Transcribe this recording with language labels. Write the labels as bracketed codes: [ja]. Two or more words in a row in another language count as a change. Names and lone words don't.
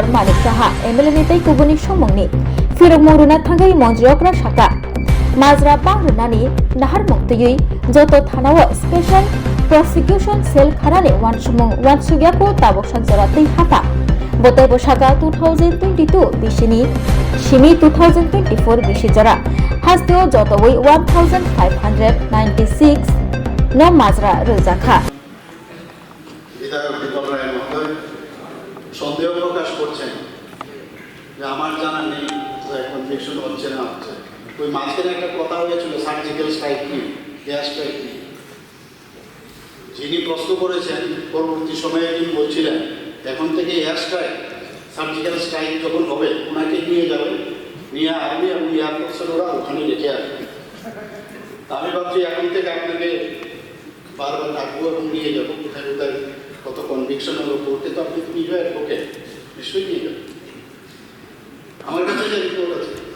[trp] Malik Saha MLA ni tai kubuni shomongni firokmok runa thangai montriokra shaka Mazra Bangrani Nahar Muktiyui Joto Thanawa [en] Special Prosecution Cell [trp] Kharane Wan Sugyako Tabok Sanjarati Hata Botai Boshaka 2022 Bishini Shimi 2024 Bishijara Hasteo Jotowai 1596 No Mazra Ruzakha [bn] সন্দেহ প্রকাশ করছেন যে আমার জানা নেই কনভিকশন হচ্ছে না হচ্ছে ওই মাঝখানে একটা কথা হয়েছিল [en] surgical strike [bn] কি [en] air strike [bn] কি যিনি প্রশ্ন করেছেন পরবর্তী সময়ে তিনি বলছিলেন এখন থেকে [en] air strike surgical strike [bn] যখন হবে ওনাকে নিয়ে যাবে নিয়ে আর্মি এবং এয়ারফোর্সের ওরা ওখানে রেখে আসবে আমি ভাবছি এখন থেকে আপনাকে বারবার ডাকবো এবং নিয়ে যাবো কোথায় কোথায় কত কনভিকশন হলো করতে তো আপনি নিয়ে যাবেন ওকে নিশ্চয়ই নিয়ে যাবেন আমার কাছে যে রিপোর্ট আছে